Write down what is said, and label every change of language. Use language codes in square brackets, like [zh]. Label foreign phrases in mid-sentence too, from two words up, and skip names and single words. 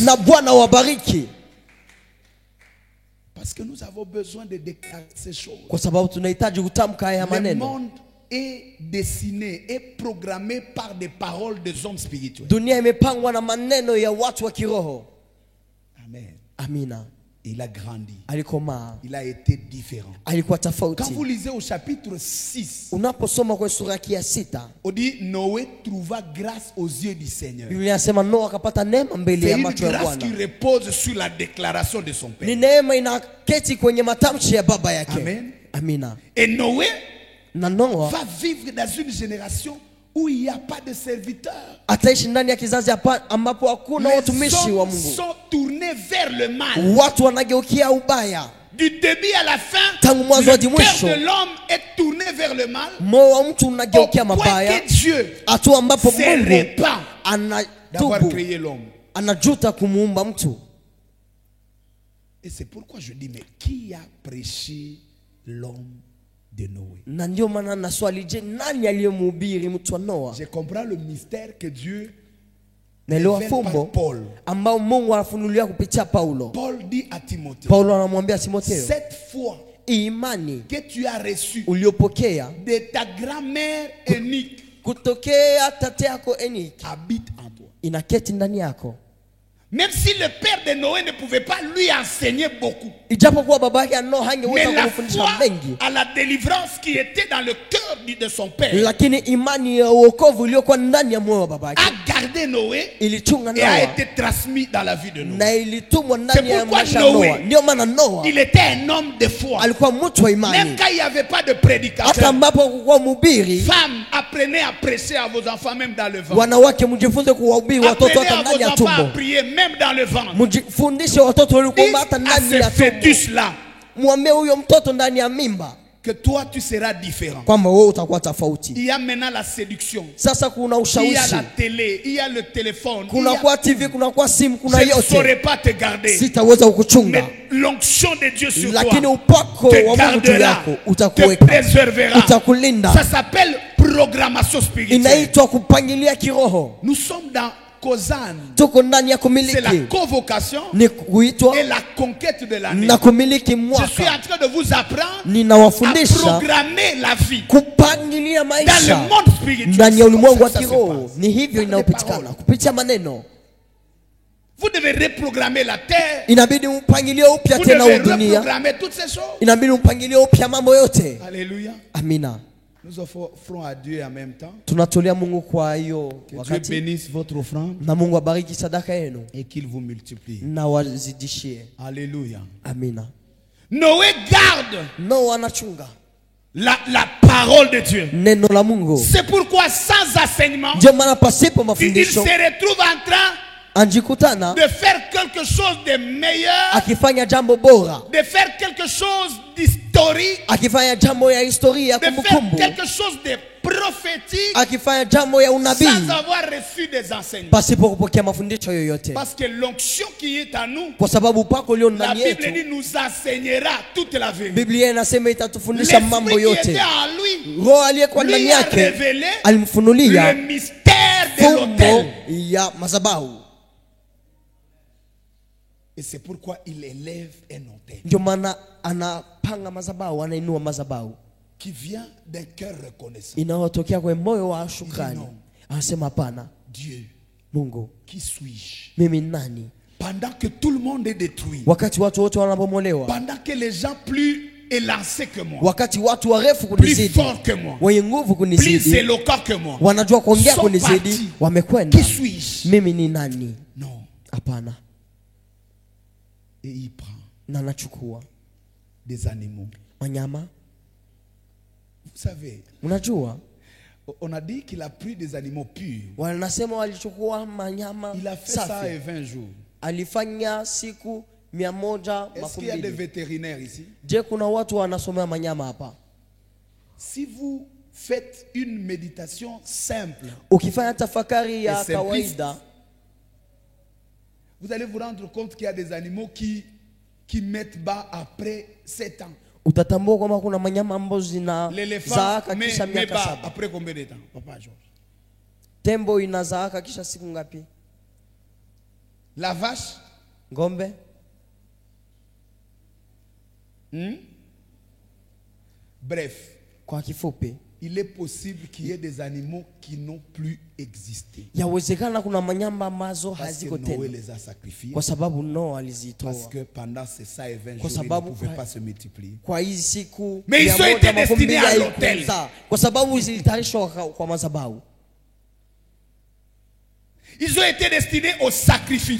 [sw] Na Bwana wabariki. [fr] Parce que nous avons besoin de déclarer ces choses. [sw] Kwa sababu tunahitaji kutamka haya [fr] Le [sw] maneno. [fr] monde est dessiné et programmé par des paroles des hommes spirituels. [sw] Dunia imepangwa na maneno ya watu wa kiroho. [fr] Amen. [sw] Amina. [fr] Il a grandi. [sw] Alikomaa. [fr] Il a été différent. [sw] Alikuwa [fr] Quand vous [sw] tofauti. [fr] lisez au chapitre 6, [sw] Unaposoma kwa sura ya 6, [fr] on dit Noé trouva grâce aux yeux du Seigneur. [sw] Biblia inasema Noa akapata neema mbele [fr] C'est [sw] ya [fr] une [sw] macho ya [fr] grâce qui [sw] Bwana. [fr] repose sur la déclaration de son [sw] Ni [fr] père. [sw] neema inaketi kwenye matamshi ya baba yake. [fr] Amen. [sw] Amina. [fr] Et Noé [sw] Na Noa [fr] va vivre dans une génération où il n'y a pas de serviteurs. [sw] ataishi ndani ya kizazi ambapo hakuna [fr] Les [sw] watumishi wa [fr] hommes [sw] Mungu. [fr] sont tournés vers le mal. [sw] Watu wanageukia ubaya. [fr] Du début à la fin, [sw] Tangu mwanzo hadi [fr] le cœur [sw] mwisho. [fr] de l'homme est tourné vers le mal. [sw] Moyo wa mtu [fr] Au [sw] unageukia [fr] point [sw] mabaya. [fr] que Dieu [sw] Hatua ambapo [fr] se [sw] Mungu [fr] répand d'avoir [sw] anatubu, [fr] créé l'homme. [sw] anajuta kumuumba mtu. [fr] Et c'est pourquoi je dis, mais qui a prêché l'homme de Noé? [sw] Na ndio maana na swali, je, nani aliyemhubiri mtu wa Noa? [fr] Je comprends le mystère que Dieu [sw] Naelewa [fr] révèle par [sw] fumbo [fr] Paul. [sw] ambao Mungu anafunulia kupitia Paulo. [fr] Paul dit à Timothée, [sw] Paulo anamwambia Timotheo, [fr] cette foi [sw] imani [fr] que tu as reçue [sw] uliopokea [fr] de ta grand-mère Énique [sw] kutokea tate yako Eniki [fr] habite en toi. [sw] inaketi ndani yako. [fr] Même si le père de Noé ne pouvait pas lui enseigner beaucoup, [sw] Ijapokuwa baba yake Noa [fr] mais [sw] hangeweza [fr] la [sw] kumfundisha [fr] foi [sw] mengi, [fr] à la délivrance qui était dans le cœur de son père [sw] lakini imani ya uokovu iliyokuwa ndani ya moyo wa baba yake [fr] a gardé Noé [sw] ilichunga [fr] et a [sw] Noa [fr] été transmis dans la vie de Noé. [sw] na ilitumwa ndani ya [fr] pourquoi [sw] maisha ya [fr] Noé, [sw] Noa. Ndio maana Noa [fr] Il était un homme de foi. [sw] alikuwa mtu wa [fr] Même [sw] imani. [fr] quand il n'y avait pas de [sw] Hata [fr] prédicateur, [sw] ambapo hakukuwa mhubiri, [fr] femmes, apprenez à prêcher à vos enfants même dans le ventre. [sw] wanawake mjifunze kuwahubiri watoto [fr] Apprenez [sw] hata [fr] à [sw] ndani ya [fr] vos enfants à [sw] tumbo. [fr] prier même dans le ventre. [sw] Mjifundishe watoto walikuomba [fr] Dites [sw] hata [fr] à [sw] ndani [fr] ce [sw] ya tumbo. [fr] fœtus-là [sw] Mwambie huyo mtoto ndani ya mimba [fr] que toi tu seras différent. [sw] kwamba wewe utakuwa tofauti. [fr] Il y a maintenant la séduction. [sw] Sasa kuna [fr] Il y a [sw] ushawishi, [fr] la télé, il y a le téléphone. [sw] kuna kwa TV, kuna kwa simu, kuna [fr] Je ne [sw] yote. [fr] saurais pas te garder. [sw] Sitaweza kukuchunga, [fr] Mais l'onction de Dieu sur [sw] lakini [fr] toi [sw] upako [fr] te [sw] wa Mungu juu [fr] gardera, [sw] yako [fr] te [sw] utakuweka, [fr] préservera. [sw] utakulinda. [fr] Ça s'appelle programmation spirituelle. [sw] Inaitwa kupangilia kiroho. [fr] Nous sommes dans Kozan. [sw] tuko ndani ya [fr] C'est la [sw] kumiliki, [fr] convocation [sw] ni kuitwa [fr] et la conquête de l'année. [sw] na kumiliki [fr] Je suis [sw] mwaka. [fr] en train de vous apprendre à [sw] Ninawafundisha [fr] programmer la vie [sw] kupangilia [fr] dans le [sw] maisha [fr] monde spirituel. [sw] ndani ya ulimwengu wa [fr] Ça se [sw] kiroho. [fr] passe. [sw] Ni hivyo [fr] Par les [sw] inayopitikana [fr] paroles. [sw] kupitia maneno. [fr] Vous devez reprogrammer la terre. [sw] Inabidi umpangilie upya [fr] Vous [sw] tena [fr] devez [sw] dunia, [fr] reprogrammer toutes ces choses. [sw] inabidi umpangilie upya mambo yote. [fr] Alléluia. [sw] Amina. [fr] Nous offrons à Dieu en même temps. [sw] Tunatolea Mungu kwa hiyo [fr] Que Dieu [sw] wakati, [fr] bénisse votre offrande [sw] na Mungu abariki sadaka yenu [fr] et qu'il vous multiplie. [sw] na wazidishie. [fr] Alléluia. [sw] Amina. [fr] Noé garde [sw] Noa anachunga [fr] la parole de Dieu. [sw] neno la Mungu. [fr] C'est pourquoi sans enseignement, [sw] Ndio maana pasipo [fr] il [sw] mafundisho [fr] se retrouve en train [sw] anjikutana [fr] de faire quelque chose de meilleur, [sw] akifanya jambo bora, [fr] de faire quelque chose d'historique, [sw] akifanya jambo ya historia ya [fr] de faire [sw] kumbukumbu, [fr] quelque chose de prophétique [sw] akifanya jambo ya unabii [fr] sans avoir reçu des enseignements. [sw] pasipo kupokea mafundisho yoyote, [fr] Parce que l'onction qui est en nous, [sw] kwa sababu upako ulio [fr] la [sw] ndani [fr] Bible [sw] yetu, [fr] dit, nous enseignera toute la vérité. [sw] Biblia inasema itatufundisha mambo [fr] L'esprit qui [sw] yote. [fr] était en lui, [sw] Roho aliyekuwa ndani [fr] lui a [sw] yake [fr] révélé [sw] alimfunulia [fr] le mystère de [sw] fumbo [fr] l'autel. [sw] ya madhabahu. [fr] Et c'est pourquoi il élève un autel [sw] Ndio maana anapanga madhabahu, anainua madhabahu [fr] qui vient d'un cœur reconnaissant. [sw] inayotokea kwa moyo wa shukrani. Anasema hapana, [fr] Dieu, [sw] Mungu, [fr] qui suis-je? [sw] mimi ni nani? [fr] Pendant que tout le monde est détruit, [sw] Wakati watu wote wanabomolewa, [fr] pendant que les gens plus élancés que moi, [sw] wakati watu warefu [fr] plus [sw] kunizidi, [fr] forts que moi, [sw] wenye nguvu [fr] plus [sw] kunizidi, [fr] éloquents que moi, [sw] wanajua kuongea [fr] sont [sw] kunizidi, [fr] partis. [sw] wamekwenda. [fr] Qui suis-je? [sw] Mimi ni nani? [fr] Non. [sw] Hapana. [fr] Et il prend [sw] Na nachukua [fr] des animaux. [sw] wanyama. [fr] Vous savez, [sw] Unajua [fr] on a dit qu'il a pris des animaux purs. [sw] wanasema walichukua manyama [fr] Il a fait ça [sw] safi. [fr] et 20 jours. [sw] Alifanya siku 100 [fr] Est-ce qu'il y a des [sw] makumi. [fr] vétérinaires ici? [sw] Je, kuna watu wanasomea manyama hapa? [fr] Si vous faites une méditation simple, [sw] Ukifanya tafakari ya [fr] Et simpliste. [sw] kawaida, [fr] vous allez vous rendre compte qu'il y a des animaux qui mettent bas après 7 ans. [sw] utatambua kwamba kuna manyama ambazo [fr] L'éléphant [sw] zinazaaka [fr] met [sw] kisha miaka [fr] bas [sw] 7. [fr] après combien de temps? Papa Georges. [sw] Tembo inazaaka kisha siku ngapi? [fr] La vache, [sw] Ngombe? [fr] bref, [sw] Kwa kifupi, [fr] il est possible qu'il y ait des animaux qui n'ont plus existé. [sw] yawezekana kuna manyama ambazo [fr] Parce que [sw] haziko [fr] Noé [sw] tena, [fr] les a sacrifiés. [sw] kwa sababu Noa [fr] Parce [sw] alizitoa [fr] que pendant ces 120 [sw] Kwa [fr] jours, ils ne [sw] sababu [fr] pouvaient [sw] kwa- [fr] pas se multiplier. [sw] kwa hizi siku [fr] Mais ils ont été destinés à [sw] 120 [fr] l'autel. [sw] haikuzaa, kwa sababu zilitayarishwa kwa madhabahu, [fr] Ils ont été destinés au sacrifice.